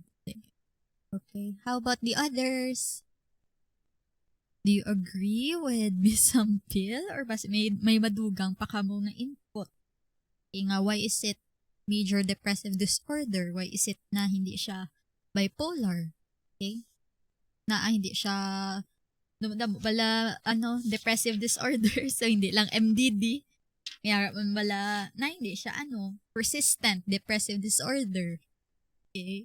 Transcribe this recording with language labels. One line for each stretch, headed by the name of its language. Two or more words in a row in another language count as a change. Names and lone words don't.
English: Okay, how about the others? Do you agree with Miss Ampil?
Hiligaynon: Or basta may madugang pa ka mo nga input? Okay nga,
English: why is it major depressive disorder? Why is it
Hiligaynon: na hindi siya
English: bipolar? Okay?
Hiligaynon: Na hindi siya
English: depressive disorder.
Hiligaynon: So, hindi lang MDD. Kaya bala na hindi siya
English: persistent depressive disorder. Okay?